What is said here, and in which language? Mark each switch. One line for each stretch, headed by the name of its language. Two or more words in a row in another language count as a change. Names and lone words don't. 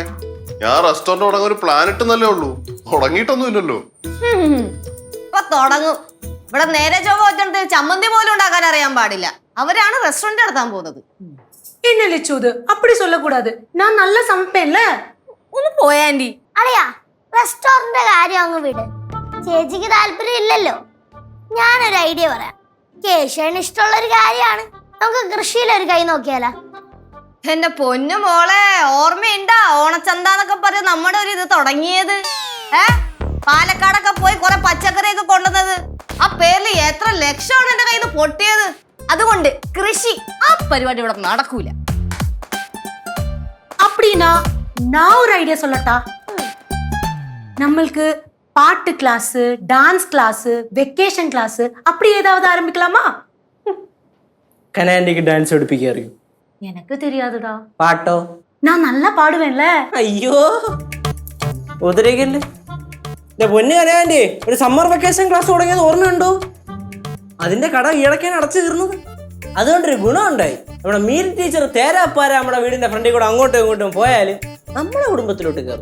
Malayalam: ഞാൻ റെസ്റ്റോറന്റ് തുടങ്ങാൻ ഒരു പ്ലാൻ ഇട്ടെന്നല്ലേ ഉള്ളൂ, തുടങ്ങിയിട്ടൊന്നും ഇല്ലല്ലോ. ഇപ്പൊ തുടങ്ങും. ഇവിടെ നേരെ ചൊവ്വ വെച്ചിട്ട് ചമ്മന്തി പോലും ഉണ്ടാക്കാൻ അറിയാൻ പാടില്ല. അവരാണ് റെസ്റ്റോറന്റ് നടത്താൻ പോകുന്നത്.
Tamil: என்ன லெச்சு இது? அப்படி சொல்லக்கூடாது. நான் நல்லா சமைப்பேன்ல.
Malayalam: ഒന്ന് പോയാ ആന്റി. അളിയാ, റെസ്റ്റോറന്റ് കാര്യം അങ്ങ് വിട്. ചേച്ചിക്ക് താല്പര്യം ഇല്ലല്ലോ. ഞാനൊരു ഐഡിയ പറയാം. കേശവന് ഇഷ്ടമുള്ള ഒരു കാര്യമാണ്. നമുക്ക് കൃഷിയിലൊരു കൈ നോക്കിയാലോ? എന്റെ പൊന്നു മോളെ, ഓർമ്മയുണ്ടാ ഓണച്ചന്താന്നൊക്കെ പറഞ്ഞ് നമ്മുടെ ഒരു ഇത് തുടങ്ങിയത്? പാലക്കാടൊക്കെ പോയി കുറെ പച്ചക്കറിയൊക്കെ കൊണ്ടുവന്നത്. ആ പേരിൽ എത്ര ലക്ഷമാണ് എന്റെ കയ്യിൽ നിന്ന് പൊട്ടിയത്. അതുകൊണ്ട് കൃഷി ആ പരിപാടി ഇവിടെ നടക്കൂല.
Tamil: அப்படின்னா நான் ஒரு ஐடியா சொல்லட்டா? நம்மளுக்கு பாட்டு கிளாஸ்,
English: dance class, vacation class
Tamil: அப்படி ஏதாவது ஆரம்பிக்கலாமா?
Malayalam: കനാൻഡിക്ക് ഡാൻസ് പഠിപ്പിക്കാൻ അറിയും?
Tamil: எனக்கு தெரியாதுடா.
Malayalam: പാട്ടോ?
Tamil: நான் நல்லா பாடுவேன்ல.
Malayalam: അയ്യോ ഉദരകല്ലേ പൊന്നു കനാൻഡി, ഒരു
English: summer vacation class
Malayalam: തുടങ്ങിയത് ഓർമ്മയുണ്ടോ? അതിന്റെ കട ഈടക്കാൻ അടച്ചു തീർന്നത്. അതുകൊണ്ടൊരു ഗുണമുണ്ടായി. നമ്മുടെ മീൽ ടീച്ചർ തേരാപ്പാര നമ്മുടെ വീടിന്റെ ഫ്രണ്ടിൽ കൂടെ അങ്ങോട്ടും ഇങ്ങോട്ടും പോയാലും നമ്മുടെ കുടുംബത്തിലോട്ട് കയറും.